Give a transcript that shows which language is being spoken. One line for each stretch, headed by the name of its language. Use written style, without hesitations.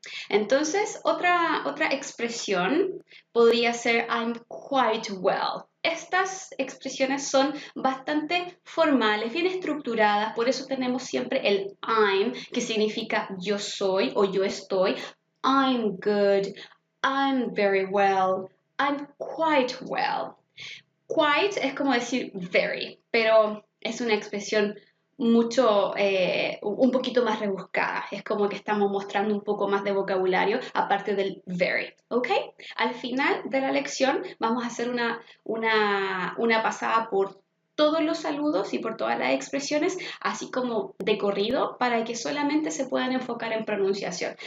Spanish: Entonces, otra expresión podría ser
English: I'm quite well.
Spanish: Estas expresiones son bastante formales, bien estructuradas, por eso tenemos siempre el I'm, que significa yo soy o yo estoy.
English: I'm good, I'm very well, I'm quite well.
Spanish: Quite es como decir very, pero es una expresión un poquito más rebuscada. Es como que estamos mostrando un poco más de vocabulario aparte del very, ¿ok? Al final de la lección vamos a hacer una pasada por todos los saludos y por todas las expresiones, así como de corrido, para que solamente se puedan enfocar en pronunciación.